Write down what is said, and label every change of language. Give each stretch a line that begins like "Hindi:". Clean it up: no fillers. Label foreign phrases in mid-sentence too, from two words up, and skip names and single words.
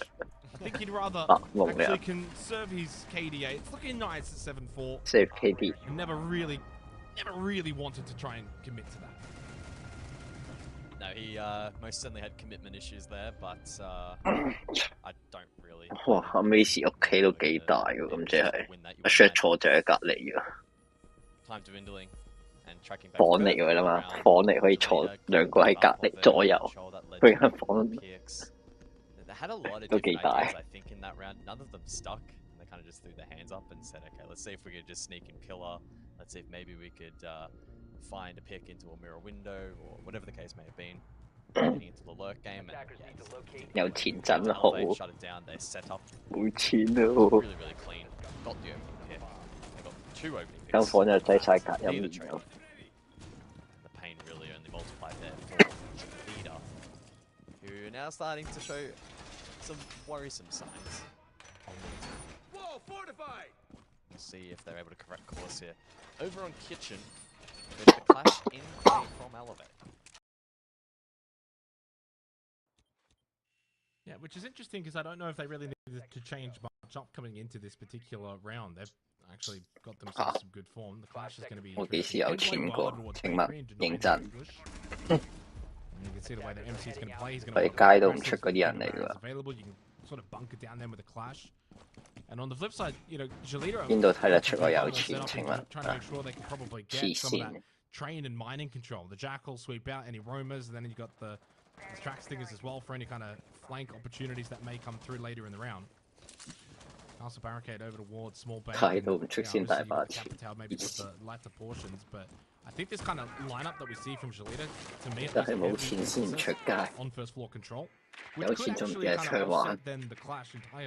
English: I think he'd rather actually conserve his KDA. It's looking nice at 7-4. Save KD. Never really wanted to try and commit to that. No, he most certainly had commitment issues there, but I don't really.
Cantonese: 哇！阿 Macy 屋企都幾大喎，咁即係阿 Shaq 坐就喺隔離㗎。
English: Time dwindling and tracking back.
Cantonese: 房嚟㗎啦嘛，房嚟可以坐兩個喺隔離左右，佢間房。
English: They had a lot of different ideas, I think, in that round. None of them stuck. They kind of just threw their hands up and said, okay, let's see if we could just sneak in Pillar. Let's see if maybe we could find a pick into a mirror window or whatever the case may have been. getting into the lurk game. And, yeah,
Cantonese: 有錢真好，
English: shut it down. They set up
Cantonese: 冇錢咯。
English: really, really clean. Got the opening pick. They got 2 opening picks.
Cantonese: 間房就擠晒隔音棉咯。
English: The pain really only multiplied there for Leader, who are now starting to show some worrisome signs. Whoa, fortify! We'll see if they're able to correct course here. Over on Kitchen, there's the clash in play from Elevate. Yeah, which is interesting because I don't know if they really needed to change much up coming into this particular round. They've actually got themselves some good form. The clash is going to be.
Cantonese: 我幾時有錢過？請勿認真。
English: You can see the way the MC is going to play. He's going
Cantonese: 佢
English: to
Cantonese: 街都唔出嗰啲人嚟㗎。
English: available. You can sort of bunker down them with a clash. And on the flip side, you know, Jalita
Cantonese: 邊度睇得出我有錢？請問
English: trying to make sure they can probably get some of that train and mining control. The Jackal sweep out any roamers, and then you got the track stingers as well for any kind of flank opportunities that may come through later in the round. Also barricade over towards small bank. Maybe with the lighter portions, but I think this kind of lineup that we see from Jalita, to me, on first floor control, which could actually kind of offset then the clash entirely.